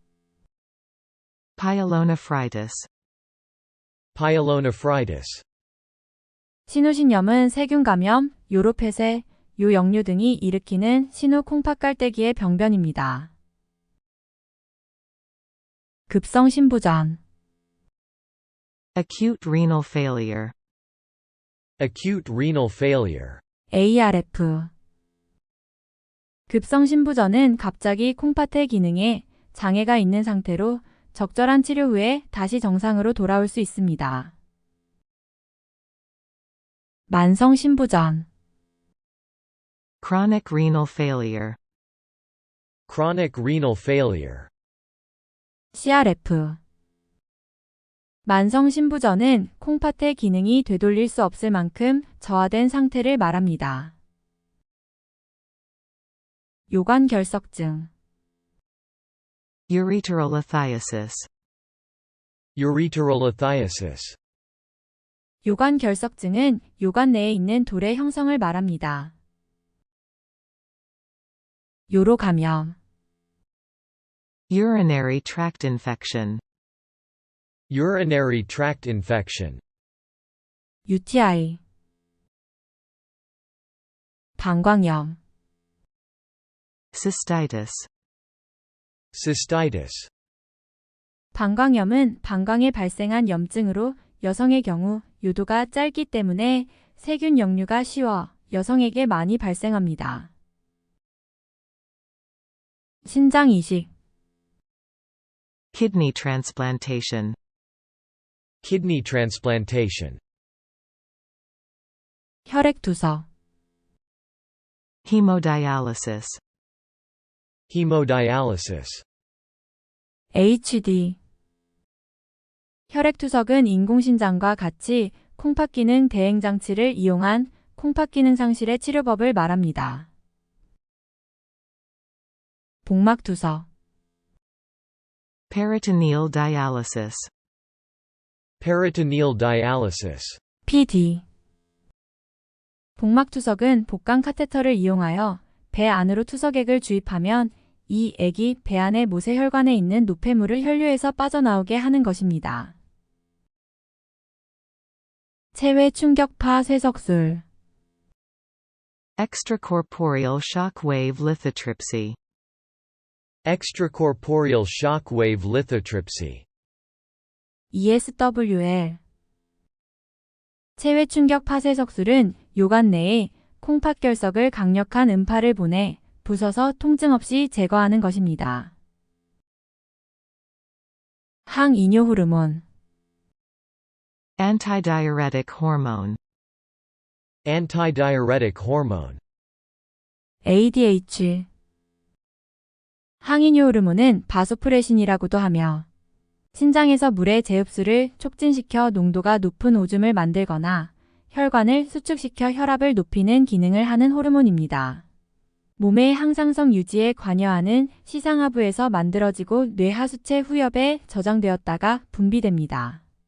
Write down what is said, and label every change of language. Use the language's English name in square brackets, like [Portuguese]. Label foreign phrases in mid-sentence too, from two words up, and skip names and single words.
[English] Pyelonephritis. Pyelonephritis. [Korean] 신우신염은 세균 감염, 요로폐쇄, 요역류 등이 일으키는 신우 콩팥 깔때기의 병변입니다. 급성 신부전. [English] Acute renal failure. Acute renal failure. ARF. [Korean] 급성 신부전은 갑자기 콩팥의 기능에 장애가 있는 상태로 적절한 치료 후에 다시 정상으로 돌아올 수 있습니다. 만성 신부전. [English] Chronic renal failure. Chronic renal failure. CRF. [Korean] 만성 신부전은 콩팥의 기능이 되돌릴 수 없을 만큼 저하된 상태를 말합니다. 요관결석증. [English] Ureterolithiasis. Ureterolithiasis. [Korean] 요관결석증은 요관 내에 있는 돌의 형성을 말합니다. 요로감염. [English] Urinary tract infection. Urinary tract infection. [Korean] UTI. 방광염. [English] Cystitis. Cystitis. [Korean] 방광염은 방광에 발생한 염증으로 여성의 경우 요도가 짧기 때문에 세균 역류가 쉬워 여성에게 많이 발생합니다. 신장 이식. [English] Kidney transplantation. Kidney transplantation. [Korean] 혈액 투석. [English] Hemodialysis. Hemodialysis. HD. [Korean] 혈액투석은 인공신장과 같이 콩팥 기능 대행 장치를 이용한 콩팥 기능 상실의 치료법을 말합니다. 복막투석. [English] Peritoneal dialysis. Peritoneal dialysis. PD. [Korean] 복막투석은 복강 카테터를 이용하여 배 안으로 투석액을 주입하면 이 액이 배 안의 모세혈관에 있는 노폐물을 혈류에서 빠져나오게 하는 것입니다. 체외 충격파 쇠석술. [English] Extracorporeal shock wave lithotripsy. Extracorporeal shock wave lithotripsy. ESWL. [Korean] 체외 충격 파쇄석술은 요관 내에 콩팥 결석을 강력한 음파를 보내 부숴서 통증 없이 제거하는 것입니다. 항이뇨 호르몬. [English] Antidiuretic hormone. Antidiuretic hormone. ADH. [Korean] 항이뇨 호르몬은 바소프레신이라고도 하며 신장에서 물의 재흡수를 촉진시켜 농도가 높은 오줌을 만들거나 혈관을 수축시켜 혈압을 높이는 기능을 하는 호르몬입니다. 몸의 항상성 유지에 관여하는 시상하부에서 만들어지고 뇌하수체 후엽에 저장되었다가 분비됩니다.